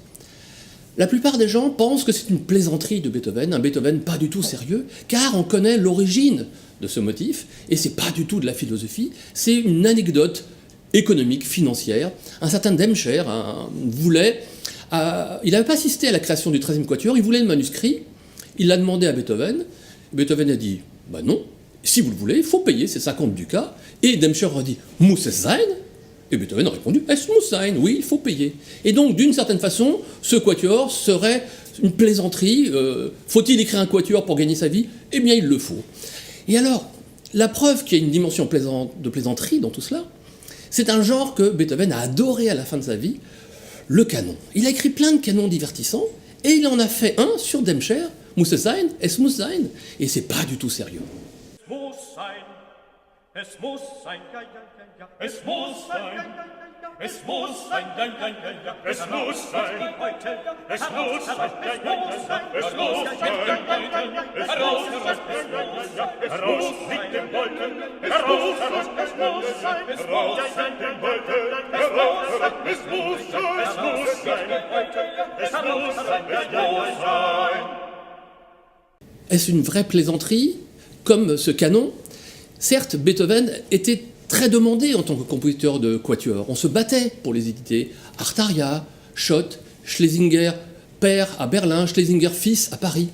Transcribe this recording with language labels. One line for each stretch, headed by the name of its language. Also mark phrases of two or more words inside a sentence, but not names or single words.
French: La plupart des gens pensent que c'est une plaisanterie de Beethoven, un Beethoven pas du tout sérieux, car on connaît l'origine de ce motif, et c'est pas du tout de la philosophie, c'est une anecdote économique, financière. Un certain Demscher il n'avait pas assisté à la création du 13e quatuor, il voulait le manuscrit, il l'a demandé à Beethoven, Beethoven a dit « bah non, si vous le voulez, il faut payer, c'est 50 ducats », et Demscher a dit «
German: muss es sein ?»
French: et Beethoven a répondu «
German: es muss sein »,
French: oui, il faut payer. Et donc, d'une certaine façon, ce quatuor serait une plaisanterie, faut-il écrire un quatuor pour gagner sa vie? Eh bien, il le faut. Et alors, la preuve qu'il y a une dimension de plaisanterie dans tout cela, c'est un genre que Beethoven a adoré à la fin de sa vie, le canon. Il a écrit plein de canons divertissants, et il en a fait un sur Demscher,
German: muss es sein, es muss sein,
French: et c'est pas du tout sérieux.
German: Es muss sein, es muss sein, ja, ja, ja, ja. Es muss sein, es muss sein, ja, ja, ja, ja. Es muss sein, es muss sein, ja, ja, ja. Es muss sein, es muss heraus mit dem Wolken, heraus, es muss sein, heraus mit dem Wolken, heraus, es muss sein, es muss sein, ja, ja, ja.
French: Est-ce une vraie plaisanterie, comme ce canon? Certes, Beethoven était très demandé en tant que compositeur de quatuor. On se battait pour les éditer. Artaria, Schott, Schlesinger père à Berlin, Schlesinger fils à Paris.